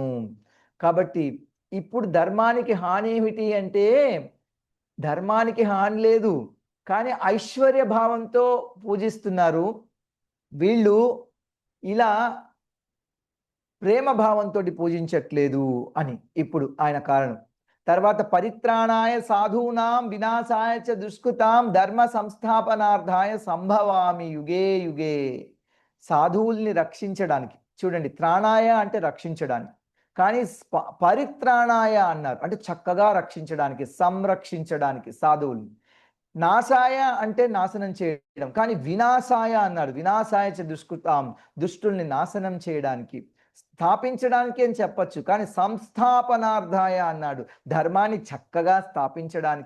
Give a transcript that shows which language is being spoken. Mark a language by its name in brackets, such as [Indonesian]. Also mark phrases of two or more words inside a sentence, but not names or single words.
[Telugu] కాబట్టి ఇప్పుడు ధర్మానికి హాని ఏమిటి అంటే ధర్మానికి హాని లేదు, కానీ ఐశ్వర్య భావంతో పూజిస్తున్నారు వీళ్ళు, ఇలా ప్రేమ భావంతో పూజించట్లేదు అని ఇప్పుడు ఆయన కారణం. [Sanskrit] తర్వాత పరిత్రాణాయ సాధూనాం వినాశాయ చ దుష్కృతాం ధర్మ సంస్థాపనార్థాయ సంభవామి యుగే యుగే. [Telugu] సాధువుల్ని రక్షించడానికి, చూడండి, త్రాణాయ అంటే రక్షించడానికి, కానీ పరిత్రాణాయ అన్నారు అంటే చక్కగా రక్షించడానికి, సంరక్షించడానికి సాధువుల్ని. నాశాయ అంటే నాశనం చేయడం, కానీ వినాశాయ అన్నాడు, [Sanskrit] వినాశాయ చ దుష్కృతాం, [Telugu] దుష్టుల్ని నాశనం చేయడానికి, స్థాపించడానికి అని చెప్పచ్చు, కానీ సంస్థాపనార్థాయ అన్నాడు, ధర్మాన్ని చక్కగా స్థాపించడానికి.